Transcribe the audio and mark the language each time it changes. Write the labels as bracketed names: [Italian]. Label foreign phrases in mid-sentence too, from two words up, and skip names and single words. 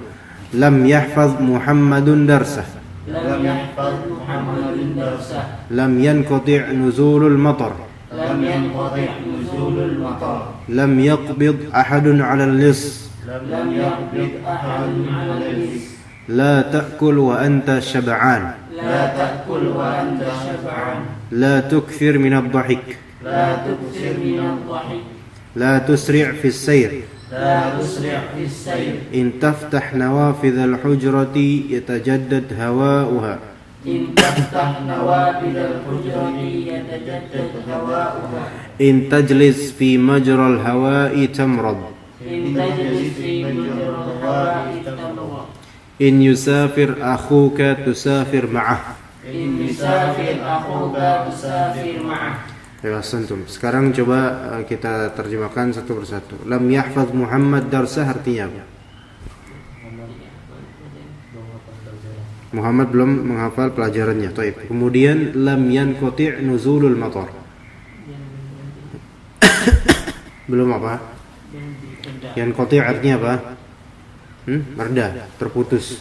[Arabic] لم يحفظ محمد درسه. لم ينقطع نزول المطر. لم يقبض أحد على اللص. لا تأكل وأنت شبعان. لا تكثر من الضحك. لا تسرع في السير. إن تفتح نوافذ الحجرة يتجدد هواؤها. إن تجلس في مجرى الهواء تمرض. إن يسافر أخوك تسافر معه. يا، أنتم. [Indonesian] Sekarang coba kita terjemahkan satu persatu. [Arabic] لم يحفظ محمد درسه [Indonesian] artinya apa? Muhammad belum menghafal pelajarannya. Taib. Kemudian [Arabic] لم ينقطع نزول المطر. [Indonesian] Belum apa? Yanqati' artinya apa? Mereda, terputus.